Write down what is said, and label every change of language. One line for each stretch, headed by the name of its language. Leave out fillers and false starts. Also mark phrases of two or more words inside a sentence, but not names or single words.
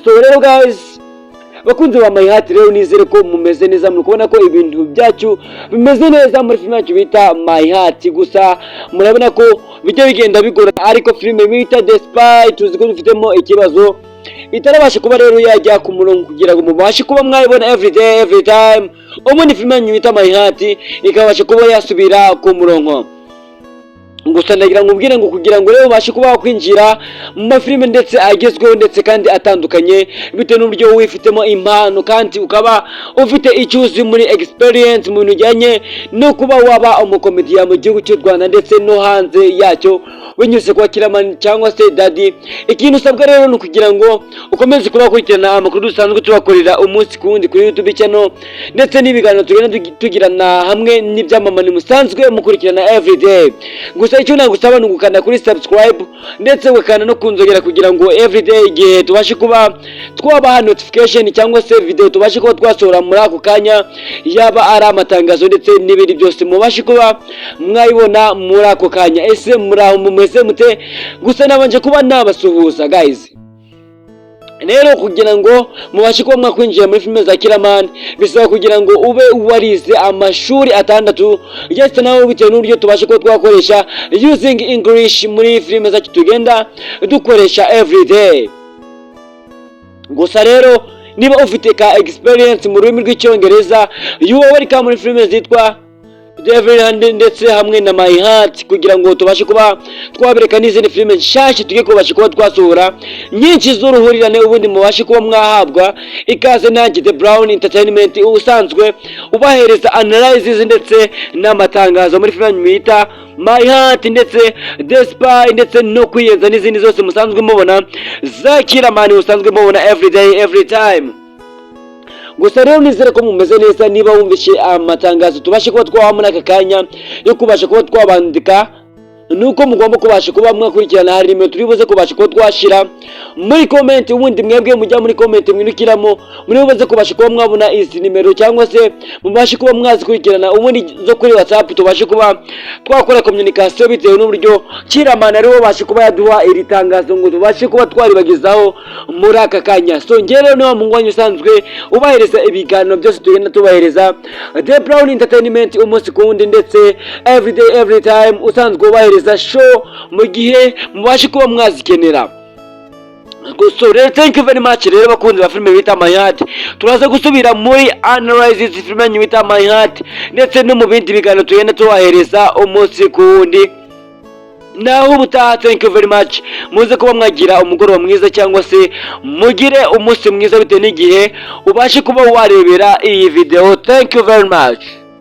Kinyarwanda: So rero guys, bakunze ba My Heart rero nizere ko mumeze neza, muri kubona ko ibintu byacu bimeze neza muri filime yacu bita My Heart. Gusa murabona ko bijya bigenda bigora, ariko filime bita The Spy tuzi ko dufitemo ikibazo itarabasha kuba rero yajya ku murongo kugira ngo mubashe kuba mwayibona
English: every day every time.
Kinyarwanda: Ubundi filime yacu bita My Heart ikabasha kuba yasubira ku murongo. Gusa ndagira ngo mbwire ngo kugira ngo rero ubashe kuba wakwinjira mu mafilime ndetse agezweho ndetse kandi atandukanye bitewe n'uburyo wifitemo impano kandi ukaba ufite icyuzi muri experience mu bintu bijyanye no kuba waba umukomediya mu gihugu cy'u Rwanda ndetse no hanze yacyo binyuze kwa Kiramani cyangwa se Daddy. Ikintu usabwa rero ni kugira ngo ukomeze kuba kurikirana amakuru dusanzwe tubakorera umunsi ku wundi kuri YouTube channel ndetse n'ibiganiro tugenda tugirana hamwe n'ibyamamare musanzwe mukurikirana
English: every day.
Kinyarwanda: Gusa icyo nagusaba ni ugukanda kuri subscribe ndetse ugakanda no kunzogera kugira ngo everyday igihe tubashe kuba twabaha notification cyangwa se video tubashe kuba twasohora muri ako kanya, yaba ari amatangazo ndetse n'ibindi byose mubashe kuba mwayibona muri ako kanya. Ese muraho mumeze mute? Gusa nabanje kuba nabasuhuza guys. Rero kugira ngo mubashe kuba mwakwinjira muri filime za Kiramani bisaba kugira ngo ube warize amashuri atandatu ndetse nawe bitewe n'uburyo tubashe kuba twakoresha
English: using English
Kinyarwanda: muri filime zacu tugenda dukoresha every day. Gusa rero niba ufite ka experience mu rurimi rw'icyongereza,
English: you are welcome
Kinyarwanda: muri filime zitwa Devil Hand ndetse hamwe na My Heart kugira ngo tubashe kuba twabereka n'izindi filime nshyashya tugiye kubasha kuba twasohora nyinshi z'uruhurirane, ubundi mubashe kuba mwahabwa ikaze nanjye The Brown Entertainment usanzwe ubahereza analysis ndetse n'amatangazo muri filime bita My Heart ndetse The Spy ndetse no kwiyenza n'izindi zose musanzwe mubona za Kiramani usanzwe mubona
English: every day every time.
Kinyarwanda: Gusa rero nizere ko mumeze neza, niba wumvishe amatangazo tubashe kuba twaha muri aka kanya yo kubasha kuba twabandika, nuko mugomba kubasha kuba mwakurikirana hari nimero turibuze kubasha kuba twashira muri comment. Ubundi mwebwe mujya muri comment mwirukiramo muri buze kubasha kuba mwabona izi nimero cyangwa se mubashe kuba mwazikurikirana ubundi zo kuri WhatsApp tubashe kuba twakora communication bitewe n'uburyo Kiramani ariwo bashe kuba yaduha iri tangazo ngo tubashe kuba twaribagizaho muri aka kanya. So ngere no mungwanyu usanzwe ubahereza ibiganiro byose tugenda tubahereza The Brown Entertainment umunsi ku wundi ndetse
English: every day every time
Kinyarwanda: usanzwe ubahereza show mu gihe mubashe kuba mwazikenera. So
English: thank you very much
Kinyarwanda: rero bakunze ba filime bita My Heart. Turaza gusubira muri Analysis filime bita My Heart ndetse no mu bindi biganiro tugenda tubahereza umunsi ku wundi. Naho ubutaha,
English: thank you very much.
Kinyarwanda: Muze kuba mwagira umugoroba mwiza cyangwa se mugire umunsi mwiza bitewe n'igihe ubashe kuba warebera iyi video.
English: Thank you very much.